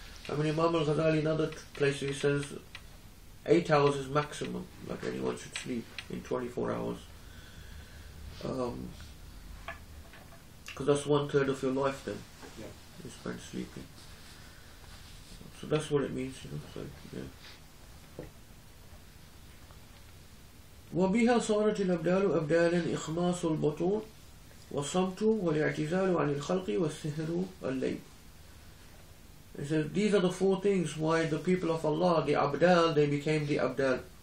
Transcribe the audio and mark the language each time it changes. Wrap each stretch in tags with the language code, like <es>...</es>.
<en>I mean, Imam al-Ghazali in other places says 8 hours is maximum, like anyone should sleep in 24 hours. Because that's 1/3 of your life then. Yeah. You spend sleeping. So that's what it means, you know. So, yeah.</en> <ar>وبها صارت الأبدال أبدالا إخماص البطون والصمت والاعتزال عن الخلق والسهر الليل.</ar> <en>He says these are the four things why the people of Allah, the Abdal, they became the Abdal.</en>